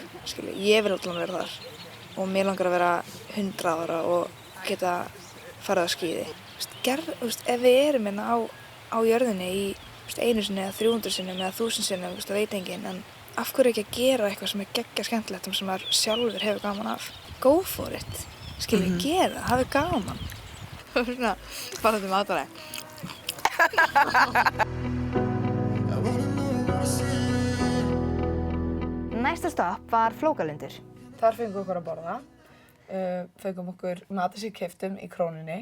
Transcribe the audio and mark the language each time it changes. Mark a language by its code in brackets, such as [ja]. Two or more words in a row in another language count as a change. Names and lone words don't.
[is] Skilju, ég vil alltaf vera þar og mér langar að vera 100 ára og geta farið á skíði. Ef við erum hérna á jörðinni í einu sinni eða 300 sinnum eða 1000 sinnum, það veit enginn, en af hverju ekki að gera eitthvað sem er geggja skemmtilegt sem maður sjálfur hefur gaman af? [en] Go for it. [is] Skilji, gera, hafið gaman. Svona, bara þetta matværi. Næsta stopp var Flókalundur. Þar fengum við okkur að borða. Fengum okkur matið sem keyptum í Krónunni.